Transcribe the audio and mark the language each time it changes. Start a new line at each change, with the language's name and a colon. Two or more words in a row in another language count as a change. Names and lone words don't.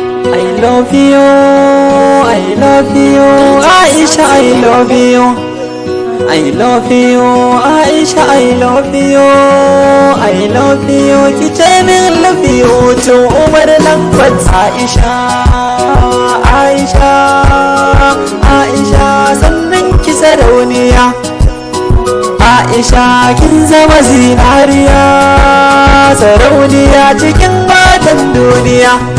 English: I love you, I love you, Aisha, I love you. I love you, Aisha, I love you. I love you,
Hausa: ki ce min
English: love you
Hausa: to Umar Lambert. Aisha, Aisha, Aisha, sannan ki sarauniya. Aisha, kin zama zinariya, sarauniya cikin matan duniya.